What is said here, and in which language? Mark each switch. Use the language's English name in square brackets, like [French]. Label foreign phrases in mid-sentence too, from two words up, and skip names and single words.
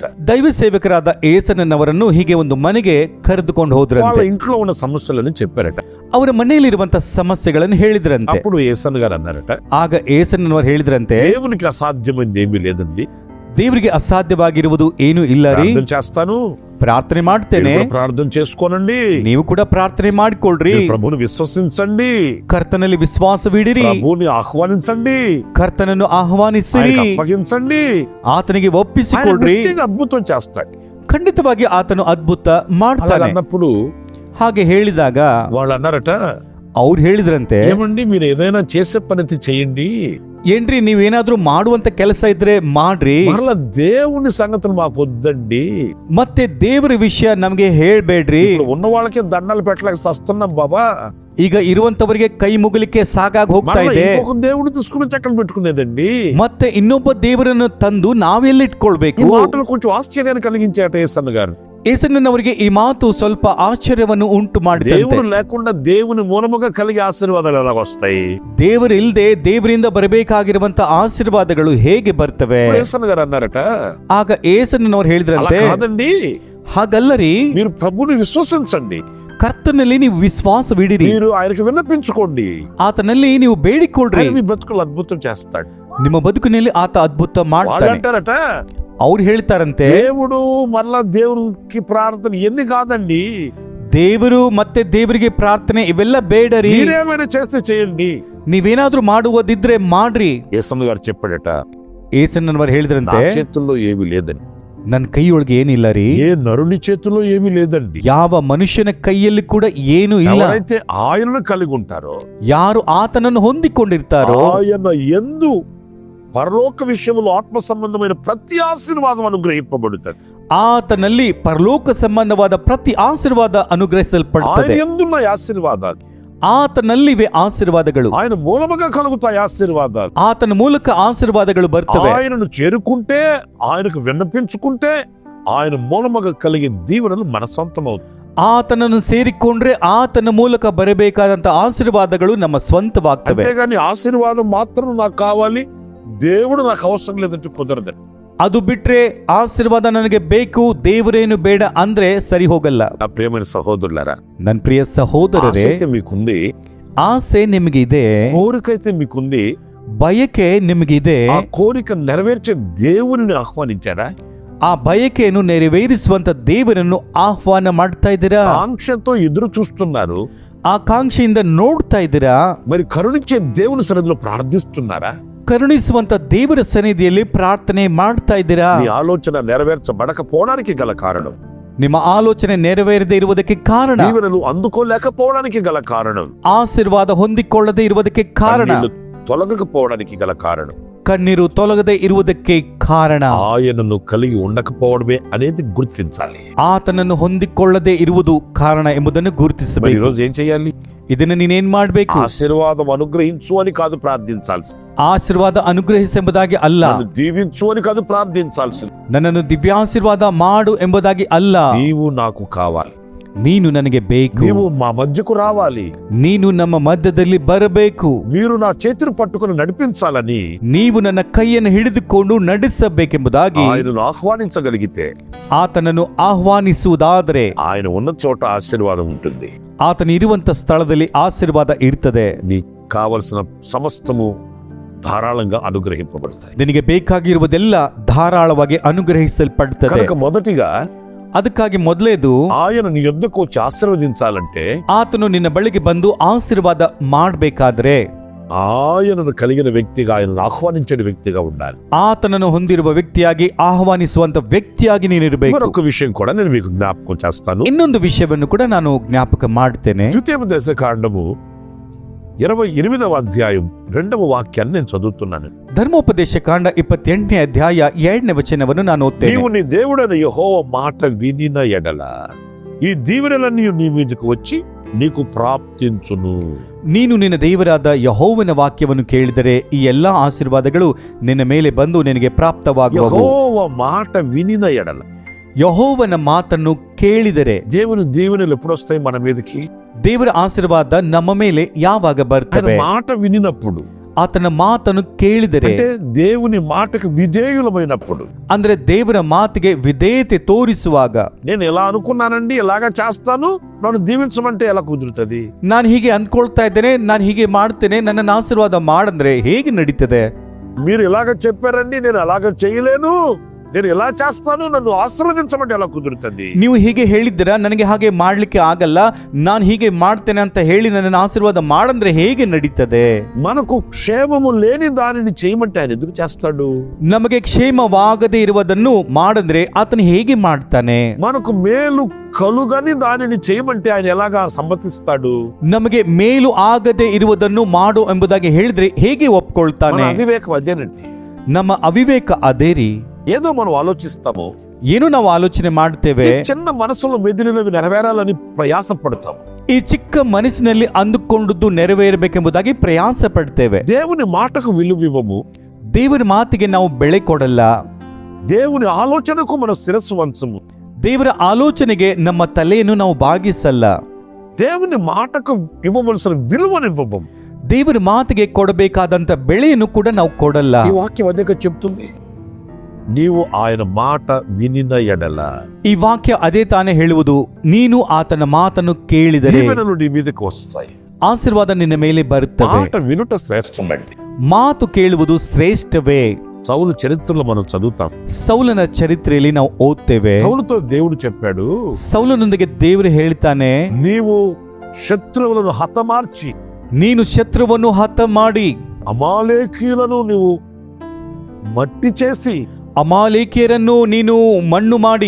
[Kannada] ದೈವ ಸೇವಕರಾದ ಏಸನವರನ್ನು ಹೀಗೆ ಒಂದು ಮನೆಗೆ ಕರೆದುಕೊಂಡು [Telugu] వాళ్ళ [Kannada] ಹೋದ್ರಂತೆ. [Telugu] ఇంట్లో ఉన్న సమస్యలని చెప్పారట. [Kannada] ಅವರ ಮನೆಯಲ್ಲಿರುವಂತಹ ಸಮಸ್ಯೆಗಳನ್ನು ಹೇಳಿದ್ರಂತೆ. [Telugu] అప్పుడు యేసన్న గారు అన్నారట, [Kannada] ಆಗ ಏಸನವರು ಹೇಳಿದ್ರಂತೆ, [Telugu] దేవునికి అసాధ్యమైంది ఏమీ లేదండి. [Kannada] ದೇವರಿಗೆ ಅಸಾಧ್ಯವಾಗಿರುವುದು ಏನೂ ಇಲ್ಲ ರೀ. [Telugu] ప్రార్థన చేస్తాను, [Kannada] ಪ್ರಾರ್ಥನೆ ಮಾಡ್ತೇನೆ, [Telugu] మీరు కూడా ప్రార్థన చేసుకోనండి, [Kannada] ನೀವು ಕೂಡ ಪ್ರಾರ್ಥನೆ ಮಾಡಿಕೊಳ್ಳ್ರಿ, [Telugu] మీరు ప్రభువుని విశ్వసించండి, [Kannada] ಕರ್ತನಲ್ಲಿ ವಿಶ್ವಾಸವಿಡಿರಿ, [Telugu] ప్రభువుని ఆహ్వానించండి, [Kannada] ಕರ್ತನನ್ನು ಆಹ್ವಾನಿಸಿರಿ, [Telugu] ఆయనకు అప్పగించండి, [Kannada] ಆತನಿಗೆ [Telugu] ఆయన [Kannada] ಒಪ್ಪಿಸಿಕೊಳ್ಳ್ರಿ. [Telugu] నిశ్చయంగా అద్భుతం చేస్తాడు. [Kannada] ಖಂಡಿತವಾಗಿ ಆತನು ಅದ್ಭುತ [Telugu] అలా [Kannada] ಮಾಡ್ತಾನೆ. [Telugu] అన్నప్పుడు [Kannada] ಹಾಗೆ ಹೇಳಿದಾಗ [Telugu] వాళ్ళు అన్నారట, [Kannada] ಅವ್ರು ಹೇಳಿದ್ರಂತೆ, [Telugu] ఏమండి మీరు ఏదైనా చేసే పని చేయండి, [Kannada] ಏನ್ರಿ ನೀವೇನಾದ್ರೂ ಮಾಡುವಂತ ಕೆಲಸ ಇದ್ರೆ ಮಾಡ್ರಿ, [Telugu] మరలా దేవుని సంగతులు మాకు వద్దండి, [Kannada] ಮತ್ತೆ ದೇವರ ವಿಷಯ ನಮ್ಗೆ ಹೇಳ್ಬೇಡ್ರಿ. [Telugu] ఇప్పుడు ఉన్న వాళ్ళకి దండాలు పెట్టలేక సస్తున్నాం బాబా, [Kannada] ಈಗ ಇರುವಂತವರಿಗೆ ಕೈ ಮುಗಲಿಕ್ಕೆ ಸಾಕಾಗಿ ಹೋಗ್ತಾ [Telugu] మరలా [Kannada] ಇದೆ. [Telugu] ఇంకొక దేవుడు తీసుకుని చక్కని పెట్టుకునేదండి. [Kannada] ಮತ್ತೆ ಇನ್ನೊಬ್ಬ ದೇವರನ್ನು ತಂದು ನಾವೆಲ್ಲಿಟ್ಕೊಳ್ಬೇಕು? [Telugu] ఈ మాటలు కొంచెం ఆశ్చర్యాన్ని కలిగించాట యేసన్న గారు. [Kannada] ಏಸನ್ನವರಿಗೆ ಈ ಮಾತು ಸ್ವಲ್ಪ ಆಶ್ಚರ್ಯವನ್ನು ಉಂಟು ಮಾಡಿದಂತೆ. [Telugu] దేవుడు లేకుండా దేవుని మూలముగా కలిగే ఆశీర్వాదాలు ఎలా వస్తాయి? [Kannada] ದೇವರು ಇಲ್ಲದೆ ದೇವರಿಂದ ಬರಬೇಕಾಗಿರುವಂತ ಆಶೀರ್ವಾದಗಳು ಹೇಗೆ ಬರ್ತವೆ? [Telugu] యేసన్న గారు అన్నారట, [Kannada] ಆಗ ಏಸನ್ನವರು [Telugu] అలా [Kannada] ಹೇಳಿದ್ರಂತೆ, [Telugu] కాదండి, [Kannada] ಹಾಗಲ್ಲರಿ, [Telugu] మీరు ప్రభుని విశ్వసించండి, [Kannada] ಕರ್ತನಲ್ಲಿ ನೀವು ವಿಶ್ವಾಸವಿಡಿರಿ, [Telugu] మీరు ఆయనకు విన్నపించుకోండి, [Kannada] ಆತನಲ್ಲಿ ನೀವು ಬೇಡಿಕೊಳ್ಳ್ರಿ, [Telugu] ఆయన మీ బ్రతుకులు అద్భుతం చేస్తాడు. [Kannada] ನಿಮ್ಮ ಬದುಕಿನಲ್ಲಿ ಆತ ಅದ್ಭುತ [Telugu] వాళ్ళు [Kannada] ಮಾಡ್ತಾನೆ. [Telugu] అంటారట, [Kannada] ಅವ್ರು ಹೇಳ್ತಾರಂತೆ, [Telugu] దేవుడు మరలా దేవునికి ప్రార్థన ఎన్ని కాదండి, [Kannada] ದೇವರು ಮತ್ತೆ ದೇವರಿಗೆ ಪ್ರಾರ್ಥನೆ ಇವೆಲ್ಲ ಬೇಡರಿ, [Telugu] మీరేమైనా చేస్తే చేయండి. [Kannada] ನೀವೇನಾದ್ರೂ ಮಾಡುವುದಿದ್ರೆ ಮಾಡ್ರಿ. [Telugu] యేసన్న గారు చెప్పాడట, [Kannada] ಏಸನ್ನವರು [Telugu] నా [Kannada] ಹೇಳಿದ್ರಂತೆ, [Telugu] చేతుల్లో ఏమీ లేదండి, [Kannada] ನನ್ನ ಕೈಯೊಳಗೆ ಏನಿಲ್ಲ ರೀ, [Telugu] ఏ నరుని చేతుల్లో ఏమీ లేదండి. [Kannada] ಯಾವ ಮನುಷ್ಯನ ಕೈಯಲ್ಲಿ ಕೂಡ ಏನು ಇಲ್ಲ. [Telugu] ఎవరైతే ఆయనను కలిగి ఉంటారో, [Kannada] ಯಾರು ಆತನನ್ನು ಹೊಂದಿಕೊಂಡಿರ್ತಾರೋ, [Telugu] ఆయన యందు పరలోక విషయంలో ఆత్మ సంబంధమైన ప్రతి ఆశీర్వాదం అనుగ్రహింపబడుతుంది. [Kannada] ಆತನಲ್ಲಿ ಪರಲೋಕ ಸಂಬಂಧವಾದ ಪ್ರತಿ ಆಶೀರ್ವಾದ [Telugu] ఆయన [Kannada] ಅನುಗ್ರಹಿಸಲ್ಪಡುತ್ತದೆ. [Telugu] యందున్న ఆశీర్వాదాలు, [Kannada] ಆತನಲ್ಲಿವೆ ಆಶೀರ್ವಾದಗಳು, [Telugu] ఆయన మూలముగా కలుగుతాయి ఆశీర్వాదాలు. [Kannada] ಆತನ ಮೂಲಕ ಆಶೀರ್ವಾದಗಳು ಬರ್ತವೆ. [Telugu] ఆయనను చేరుకుంటే, ఆయనకు విన్నపించుకుంటే, ఆయన మూలముగా కలిగే దీవెనలు మన సొంతమవుతాయి. [Kannada] ಆತನನ್ನು ಸೇರಿಕೊಂಡ್ರೆ ಆತನ ಮೂಲಕ ಬರಬೇಕಾದಂತ ಆಶೀರ್ವಾದಗಳು ನಮ್ಮ ಸ್ವಂತವಾಗ್ತವೆ. [Telugu] అంతేగాని ఆశీర్వాదం మాత్రం నాకు కావాలి, దేవుడు నాకు అవసరం లేదంటే కుదరదు. [Kannada] ಅದು ಬಿಟ್ರೆ ಆಶೀರ್ವಾದ ನನಗೆ ಬೇಕು, ದೇವರೇನು ಬೇಡ ಅಂದ್ರೆ ಸರಿ ಹೋಗಲ್ಲ. [Telugu] నా ప్రియమైన సహోదరులారా, [Kannada] ನನ್ನ ಪ್ರಿಯ ಸಹೋದರರೇ, [Telugu] ఆశ అయితే మీకుంది, [Kannada] ಆಸೆ ನಿಮಗಿದೆ, [Telugu] కోరికైతే మీకుంది, [Kannada] ಬಯಕೆ ನಿಮಗಿದೆ. [Telugu] ఆ కోరిక నెరవేర్చే దేవుని ఆహ్వానించారా? [Kannada] ಆ ಬಯಕೆಯನ್ನು ನೆರವೇರಿಸುವಂತ ದೇವರನ್ನು ಆಹ್ವಾನ ಮಾಡ್ತಾ ಇದ್ದೀರಾ? [Telugu] ఆంక్షతో ఎదురు చూస్తున్నారు, [Kannada] ಆಕಾಂಕ್ಷೆಯಿಂದ ನೋಡ್ತಾ ಇದ್ದೀರಾ? [Telugu] మరి కరుణించే దేవుని సన్నిధిలో ప్రార్థిస్తున్నారా? [Kannada] ಕರುಣಿಸುವಂತ ದೇವರ ಸನ್ನಿಧಿಯಲ್ಲಿ ಪ್ರಾರ್ಥನೆ ಮಾಡ್ತಾ ಇದ್ದೀರಾ? [Telugu] మీ ఆలోచన నెరవేర్చబడకపోవడానికి గల కారణం, [Kannada] ನಿಮ್ಮ ಆಲೋಚನೆ ನೆರವೇರದೆ ಇರುವುದಕ್ಕೆ ಕಾರಣ, [Telugu] దీవెనలు అందుకోలేకపోవడానికి గల కారణం, [Kannada] ಆಶೀರ್ವಾದ ಹೊಂದಿಕೊಳ್ಳದೆ ಇರುವುದಕ್ಕೆ ಕಾರಣ, [Telugu] కన్నీళ్లు తొలగకపోవడానికి గల కారణం, [Kannada] ಕಣ್ಣೀರು ತೊಲಗದೆ ಇರುವುದಕ್ಕೆ ಕಾರಣ, [Telugu] ఆయనను కలిగి ఉండకపోవడమే అనేది గుర్తించాలి. [Kannada] ಆತನನ್ನು ಹೊಂದಿಕೊಳ್ಳದೆ ಇರುವುದು ಕಾರಣ ಎಂಬುದನ್ನು [Telugu] మరి [Kannada] ಗುರುತಿಸಬೇಕು. [Telugu] ఈరోజు ఏం చేయాలి? [Kannada] ಇದನ್ನು ನೀನೇನ್ ಮಾಡ್ಬೇಕು? [Telugu] ఆశీర్వాదం అనుగ్రహించు అని కాదు ప్రార్థించాల్సి, [Kannada] ಆಶೀರ್ವಾದ ಅನುಗ್ರಹಿಸೆಂಬುದಾಗಿ ಅಲ್ಲ, [Telugu] నన్ను దీవించు అని కాదు ప్రార్థించాల్సింది, [Kannada] ನನ್ನನ್ನು ದಿವ್ಯಾಶೀರ್ವಾದ ಮಾಡು ಎಂಬುದಾಗಿ ಅಲ್ಲ, [Telugu] నీవు నాకు కావాలి, [Kannada] ನೀನು ನನಗೆ ಬೇಕು, [Telugu] నీవు మా మధ్యకు రావాలి, [Kannada] ನೀನು ನಮ್ಮ ಮಧ್ಯದಲ್ಲಿ ಬರಬೇಕು, [Telugu] మీరు నా చేతిని పట్టుకుని నడిపించాలని [Kannada] ನೀವು ನನ್ನ ಕೈಯನ್ನು ಹಿಡಿದುಕೊಂಡು ನಡೆಸಬೇಕೆಂಬುದಾಗಿ [Telugu] ఆయనను ఆహ్వానించగలిగితే [Kannada] ಆತನನ್ನು ಆಹ್ವಾನಿಸುವುದಾದರೆ [Telugu] ఆయన ఉన్న చోట ఆశీర్వాదం ఉంటుంది. [Kannada] ಆತನ ಇರುವಂತ ಸ್ಥಳದಲ್ಲಿ ಆಶೀರ್ವಾದ ಇರ್ತದೆ. [Telugu] నీకు కావలసిన సమస్తము ధారాళంగా అనుగ్రహింపబడతాయి. [Kannada] ನಿನಗೆ ಬೇಕಾಗಿರುವುದೆಲ್ಲ ಧಾರಾಳವಾಗಿ ಅನುಗ್ರಹಿಸಲ್ಪಡುತ್ತದೆ. [Telugu] కనుక మొదటిగా [Kannada] ಅದಕ್ಕಾಗಿ ಮೊದಲೇದು [Telugu] ఆయన నీ యొద్దకు వచ్చి ఆశీర్వదించాలంటే [Kannada] ಆತನು ನಿನ್ನ ಬಳಿಗೆ ಬಂದು ಆಶೀರ್ವಾದ ಮಾಡಬೇಕಾದ್ರೆ [Telugu] ఆయనను కలిగిన వ్యక్తిగా, ఆయనను ఆహ్వానించే వ్యక్తిగా ఉండాలి. [Kannada] ಆತನನ್ನು ಹೊಂದಿರುವ ವ್ಯಕ್ತಿಯಾಗಿ ಆಹ್ವಾನಿಸುವಂತ ವ್ಯಕ್ತಿಯಾಗಿ ನೀನಿರಬೇಕು. [Telugu] మరొక విషయం కూడా నేను మీకు జ్ఞాపకం చేస్తాను. [Kannada] ಇನ್ನೊಂದು ವಿಷಯವನ್ನು ಕೂಡ ನಾನು ಜ್ಞಾಪಕ ಮಾಡ್ತೇನೆ. [Telugu] ద్వితీయోపదేశకాండము 28వ అధ్యాయం 2వ వాక్యాన్ని నేను చదువుతున్నాను. [Kannada] ಧರ್ಮೋಪದೇಶ ಕಾಂಡ 28ನೇ ಅಧ್ಯಾಯ 2ನೇ ವಚನವನ್ನು ನಾನು ಓದ್ತೇನೆ. [Telugu] నీవు నీ దేవుడైన యెహోవా మాట వినిన ఎడల ఈ దీవెనలన్నీ నీ మీదకు వచ్చి నీకు ప్రాప్తించును. [Kannada] ನೀನು ನಿನ್ನ ದೇವರಾದ ಯೆಹೋವನ ವಾಕ್ಯವನ್ನು ಕೇಳಿದರೆ ಈ ಎಲ್ಲಾ ಆಶೀರ್ವಾದಗಳು ನಿನ್ನ ಮೇಲೆ ಬಂದು ನಿನಗೆ ಪ್ರಾಪ್ತವಾಗುವವು. [Telugu] యెహోవా మాట వినిన ఎడల, [Kannada] ಯೆಹೋವನ ಮಾತನ್ನು ಕೇಳಿದರೆ [Telugu] దేవుని దీవెనలు ఎప్పుడు వస్తాయి మన మీదకి? [Kannada] ದೇವರ ಆಶೀರ್ವಾದ ನಮ್ಮ ಮೇಲೆ ಯಾವಾಗ [Telugu] ఆయన [Kannada] ಬರ್ತವೆ? [Telugu] మాట వినినప్పుడు, [Kannada] ಆತನ ಮಾತನ್ನು ಕೇಳಿದರೆ, [Telugu] అంటే దేవుని మాటకు విధేయులమైనప్పుడు. [Kannada] ಅಂದ್ರೆ ದೇವರ ಮಾತಿಗೆ ವಿಧೇಯತೆ ತೋರಿಸುವಾಗ, [Telugu] నేను ఎలా అనుకున్నానండి, ఎలాగా చేస్తాను, నన్ను దీవించమంటే ఎలా కుదురుతుంది? [Kannada] ನಾನು ಹೀಗೆ ಅಂದ್ಕೊಳ್ತಾ ಇದ್ದೇನೆ, ನಾನು ಹೀಗೆ ಮಾಡ್ತೇನೆ, ನನ್ನನ್ನು ಆಶೀರ್ವಾದ ಮಾಡಂದ್ರೆ ಹೇಗೆ ನಡೀತದೆ? [Telugu] మీరు ఇలాగ చెప్పారండి, నేను అలాగ చేయలేను, నేను ఎలా చేస్తాను, నన్ను ఆశీర్వదించమంటే ఎలా కుదురుతుంది? [Kannada] ನೀವು ಹೀಗೆ ಹೇಳಿದ್ದೀರಾ, ನನಗೆ ಹಾಗೆ ಮಾಡ್ಲಿಕ್ಕೆ ಆಗಲ್ಲ, ನಾನು ಹೀಗೆ ಮಾಡ್ತೇನೆ ಅಂತ ಹೇಳಿ ನನ್ನನ್ನು ಆಶೀರ್ವಾದ ಮಾಡಂದ್ರೆ ಹೇಗೆ ನಡೀತದೆ? [Telugu] మనకు క్షేమము లేని దానిని చేయమంటే ఆయన ఎందుకు చేస్తాడు? [Kannada] ನಮಗೆ ಕ್ಷೇಮವಾಗದೇ ಇರುವುದನ್ನು ಮಾಡಂದ್ರೆ ಆತನು ಹೇಗೆ ಮಾಡ್ತಾನೆ? [Telugu] మనకు మేలు కలుగని దానిని చేయమంటే ఆయన ఎలాగా సమ్మతిస్తాడు? [Kannada] ನಮಗೆ ಮೇಲು ಆಗದೆ ಇರುವುದನ್ನು ಮಾಡು ಎಂಬುದಾಗಿ ಹೇಳಿದ್ರೆ ಹೇಗೆ [Telugu] మన [Kannada] ಒಪ್ಕೊಳ್ತಾನೆ? [Telugu] అవివేకం అదేనండి. [Kannada] ನಮ್ಮ ಅವಿವೇಕ ಅದೇ ರೀ. [Telugu] ఏదో మనం ఆలోచిస్తాము, [Kannada] ಏನು ನಾವು ಆಲೋಚನೆ ಮಾಡ್ತೇವೆ, [Telugu] ఈ చిన్న మనసులో మెదిలినవి నెరవేరాలని ప్రయాసపడతాం. [Kannada] ಈ ಚಿಕ್ಕ ಮನಸ್ಸಿನಲ್ಲಿ ಅಂದುಕೊಂಡದ್ದು ನೆರವೇರಬೇಕೆಂಬುದಾಗಿ ಪ್ರಯಾಸ ಪಡ್ತೇವೆ. [Telugu] దేవుని మాటకు విలువివ్వము, [Kannada] ದೇವರ ಮಾತಿಗೆ ನಾವು ಬೆಳೆ ಕೊಡಲ್ಲ, [Telugu] దేవుని ఆలోచనకు మన శిరస్సు వంచము, [Kannada] ದೇವರ ಆಲೋಚನೆಗೆ ನಮ್ಮ ತಲೆಯನ್ನು ನಾವು ಬಾಗಿಸಲ್ಲ, [Telugu] దేవుని మాటకు ఇవ్వవలసిన విలువనివ్వము. [Kannada] ದೇವರ ಮಾತಿಗೆ ಕೊಡಬೇಕಾದಂತ ಬೆಳೆಯನ್ನು ಕೂಡ ನಾವು ಕೊಡಲ್ಲ. [Telugu] ఈ వాక్యం అదే చెప్తుంది, నీవు ఆయన మాట వినిన ఎడల. [Kannada] ಈ ವಾಕ್ಯ ಅದೇ ತಾನೇ ಹೇಳುವುದು, ನೀನು ಆತನ ಮಾತನ್ನು ಕೇಳಿದರೆ [Telugu] దీవెనలు నీ మీదకి వస్తాయి. [Kannada] ಆಶೀರ್ವಾದ ನಿನ್ನ ಮೇಲೆ ಬರುತ್ತವೆ. [Telugu] మాట వినుట శ్రేష్టమండి. [Kannada] ಮಾತು ಕೇಳುವುದು ಶ್ರೇಷ್ಠವೇ. [Telugu] సౌలు చరిత్రలో మనం చదువుతాం. [Kannada] ಸೌಲನ ಚರಿತ್ರೆಯಲ್ಲಿ ನಾವು ಓದ್ತೇವೆ. [Telugu] సౌలుతో దేవుడు చెప్పాడు, [Kannada] ಸೌಲನೊಂದಿಗೆ ದೇವರು ಹೇಳ್ತಾನೆ, [Telugu] నీవు శత్రువులను హతమార్చి [Kannada] ನೀನು ಶತ್ರುವನ್ನು ಹತ ಮಾಡಿ [Telugu] అమాలేకీయులను నీవు మట్టి చేసి [Kannada] ಅಮಾಲೇಕ್ಯರನ್ನು ನೀನು ಮಣ್ಣು ಮಾಡಿ